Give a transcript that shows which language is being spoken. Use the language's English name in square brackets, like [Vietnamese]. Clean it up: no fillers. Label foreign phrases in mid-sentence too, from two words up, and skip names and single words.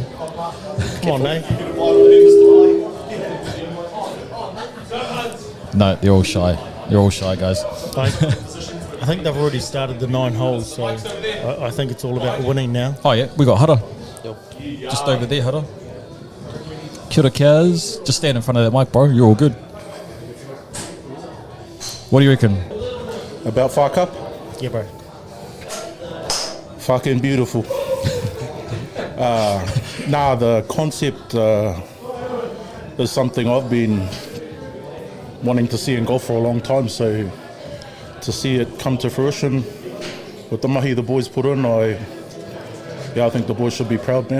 [English] Come on, Nathan. No, they're all shy. They're all shy, guys. I think they've already started the 9 holes, so I think it's all about winning now. Oh yeah, we got Hara. Just over there, [Māori] Hara. Kia ora, Kaz. [English] Just stand in front of that mic, bro. You're all good. What do you reckon? About Whā Cup? Yeah, bro. Fucking beautiful. The concept is something I've been wanting to see in golf for a long time, so to see it come to fruition with the mahi the boys put in, I think the boys should be proud, man.